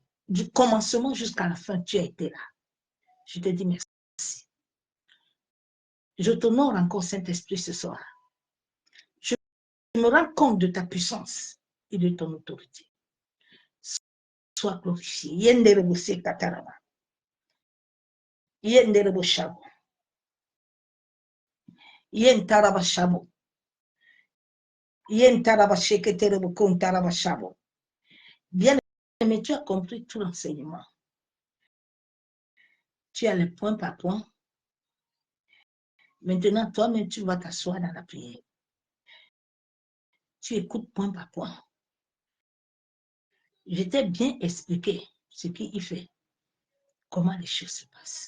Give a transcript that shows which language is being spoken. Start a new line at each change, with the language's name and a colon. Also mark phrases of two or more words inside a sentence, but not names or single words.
French: Du commencement jusqu'à la fin, tu as été là. Je te dis merci. Je t'honore encore, Saint-Esprit, ce soir. Je me rends compte de ta puissance et de ton autorité. Sois glorifié. Yenderebo se kataraba. Yenderebo shabo. Yentaraba shabo. Yentaraba sheketerebo kontaraba shabo. Bien aimé, tu as compris tout l'enseignement. Tu as les points par point. Maintenant, toi-même, tu vas t'asseoir dans la prière. Tu écoutes point par point. Je t'ai bien expliqué ce qu'il fait, comment les choses se passent.